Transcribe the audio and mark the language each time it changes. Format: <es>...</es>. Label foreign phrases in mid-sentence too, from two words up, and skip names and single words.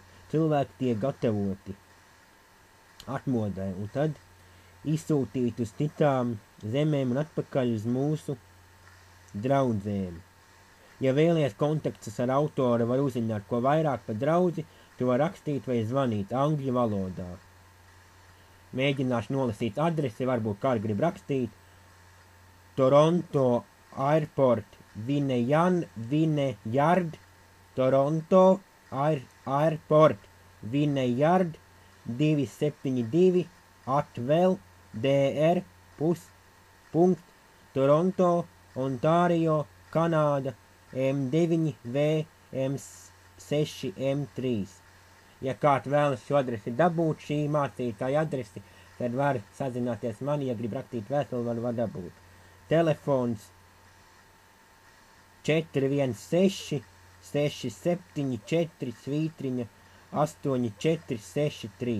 <lv>Cilvēki tiek gatavoti atmodai un tad izsūtīt uz citām zemēm un atpakaļ uz mūsu draudzēm. Ja vēlies kontaktus ar autoru, var uzzināt, ko vairāk par draudzi, tu var rakstīt vai zvanīt angļu valodā. Mēģināšu nolasīt adresi, varbūt kāds grib rakstīt. Toronto Airport, Vineyard, Toronto Airport, Vineyard, 272, Atvēl, DR, Toronto, Ontario, Kanāda, M9V, M6, M3. Ja kāds vēlas šo adresi dabūt, šī mācītāja adresi, tad var sazināties mani, ja grib rakstīt vēstuli, var dabūt. Telefons 416 674 svītriņa 8463.</lv>